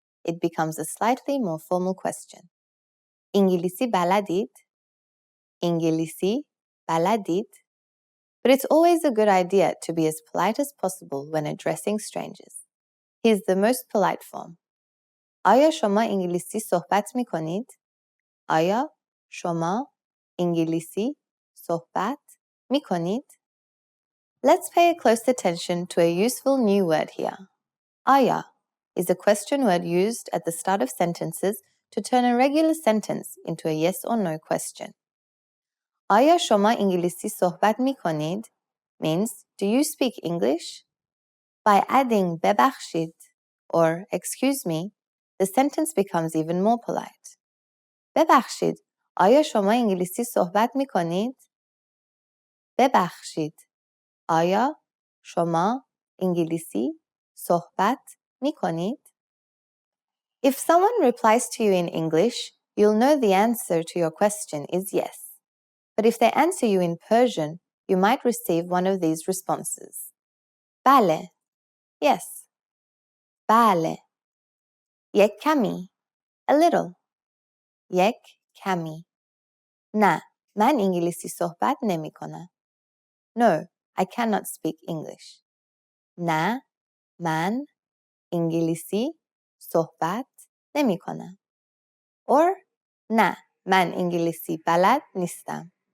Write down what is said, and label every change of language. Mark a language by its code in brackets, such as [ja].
[en] It becomes a slightly more formal question. [fa] İngilisi baladid? İngilisi baladid? [en] But it's always a good idea to be as polite as possible when addressing strangers. Here's the most polite form. [fa] آیا شما انگلیسی صحبت می کنید؟ آیا شما انگلیسی صحبت می کنید؟ [en] Let's pay close attention to a useful new word here. آیا is a question word used at the start of sentences to turn a regular sentence into a yes or no question. [fa] آیا شما انگلیسی صحبت می کنید [en] means, do you speak English? By adding ببخشید or excuse me, the sentence becomes even more polite. [fa] ببخشید، آیا شما انگلیسی صحبت می کنید؟ [en] ببخشید، آیا شما انگلیسی صحبت می کنید؟ If someone replies to you in English, you'll know the answer to your question is yes. But if they answer you in Persian, you might receive one of these responses. [fa] بله, [en] yes. [fa] بله. یک کمی, [en] a little. [fa] یک کمی. نه, من انگلیسی صحبت نمی کنم. [en] No, I cannot speak English. [fa] نه, من انگلیسی صحبت نمی کنم. Or نه, من انگلیسی بلد نیستم.